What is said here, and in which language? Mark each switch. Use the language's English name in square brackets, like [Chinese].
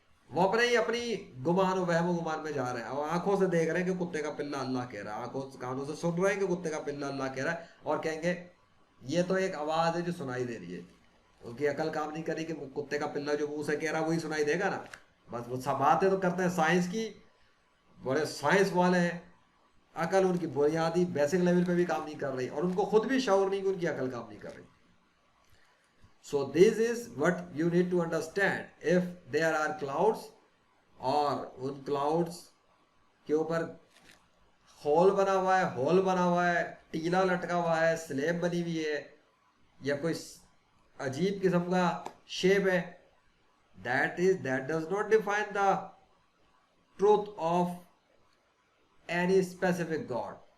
[Hindi] वो अपने ही अपनी गुमान वहम गुमान में जा रहे हैं और आंखों से देख रहे हैं कि कुत्ते का पिल्ला अल्लाह कह रहा है, आंखों कानों से सुन रहे हैं कि कुत्ते का पिल्ला अल्लाह कह रहा है, और कहेंगे ये तो एक आवाज है जो सुनाई दे रही है। उनकी अकल काम नहीं करी कि कुत्ते का पिल्ला जो मुंह से कह रहा है वही सुनाई देगा ना। बस वो सब बातें तो करते हैं साइंस की, बड़े साइंस वाले हैं। अकल उनकी बुनियादी बेसिक लेवल पे भी काम नहीं कर रही और उनको खुद भी शऊर नहीं कि उनकी अकल काम नहीं कर रही। [English] So this is what you need to understand. If there are clouds [Hindi] और उन clouds के ऊपर होल बना हुआ है, टीला लटका हुआ है, स्लेब बनी हुई है, या कोई अजीब किस्म का शेप है, [English] that does not define the truth of any specific God.